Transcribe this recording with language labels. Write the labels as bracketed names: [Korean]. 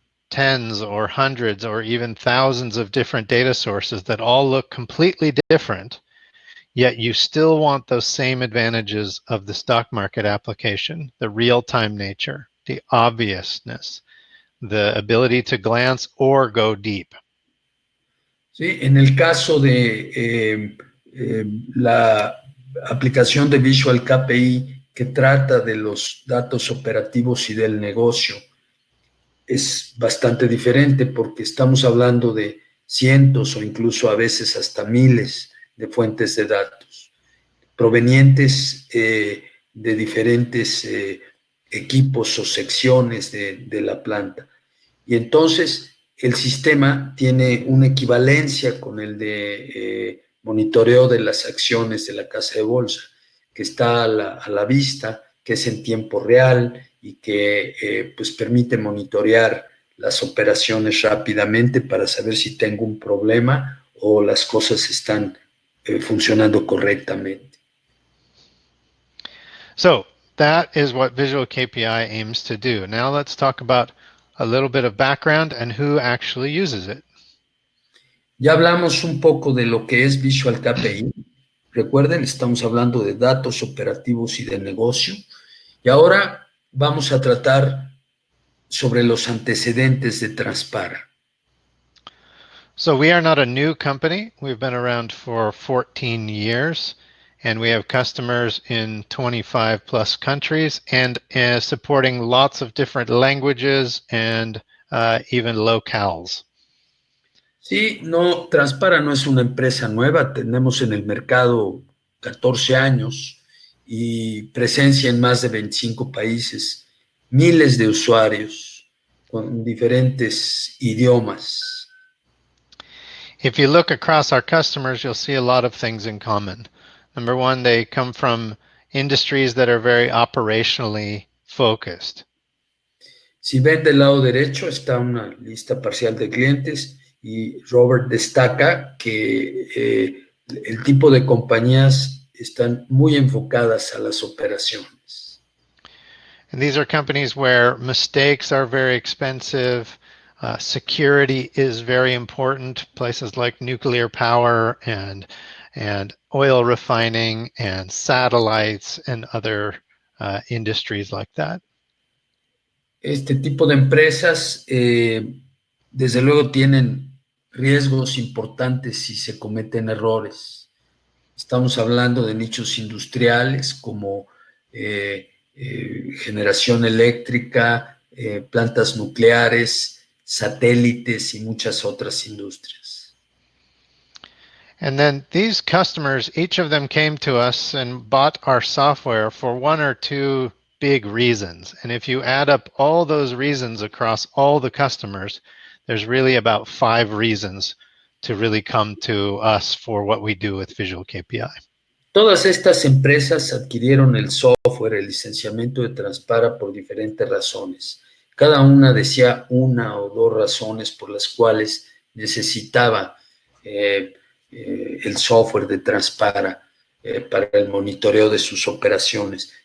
[English] tens or hundreds or even thousands of different data sources that all look completely different, yet you still want those same advantages of the stock market application, the real-time nature, the obviousness, the ability to glance or go deep. [Spanish] ¿Sí? En el caso de la aplicación de Visual KPI que trata de los datos operativos y del negocio, es bastante diferente porque estamos hablando de cientos o incluso a veces hasta miles de fuentes de datos provenientes de diferentes equipos o secciones de la planta. Y entonces el sistema tiene una equivalencia con el de monitoreo de las acciones de la casa de bolsa, que está a la vista, que es en tiempo real y que pues permite monitorear las operaciones rápidamente para saber si tengo un problema o las cosas están funcionando correctamente. [English] So that is what Visual KPI aims to do. Now let's talk about a little bit of background and who actually uses it. [Spanish] Ya hablamos un poco de lo que es Visual KPI. Recuerden, estamos hablando de datos operativos y de negocio. Y ahora vamos a tratar sobre los antecedentes de Transpara. [English] So we are not a new company. We've been around for 14 years, and we have customers in 25 plus countries and supporting lots of different languages and even locales. [Spanish] Sí, no, Transpara no es una empresa nueva, tenemos en el mercado 14 años y presencia en más de 25 países, miles de usuarios con diferentes idiomas. [English] If you look across our customers, you'll see a lot of things in common. Number one, they come from industries that are very operationally focused. [Spanish] Si ven del lado derecho está una lista parcial de clientes y Robert destaca que el tipo de compañías están muy enfocadas a las operaciones. [English] And these are companies where mistakes are very expensive. Security is very important. Places like nuclear power and oil refining and satellites and other industries like that. [Spanish] Este tipo de empresas, desde luego, tienen riesgos importantes si se cometen errores. Estamos hablando de nichos industriales como generación eléctrica, plantas nucleares, satélites y muchas otras industrias. [English] And then these customers, each of them came to us and bought our software for one or two big reasons. And if you add up all those reasons across all the customers, there's really about 5 reasons to really come to us for what we do with Visual KPI. [Spanish] Todas estas empresas adquirieron el software, el licenciamiento de Transpara por diferentes razones. Cada una decía una o dos razones por las cuales necesitaba el software de Transpara para el monitoreo de sus operaciones.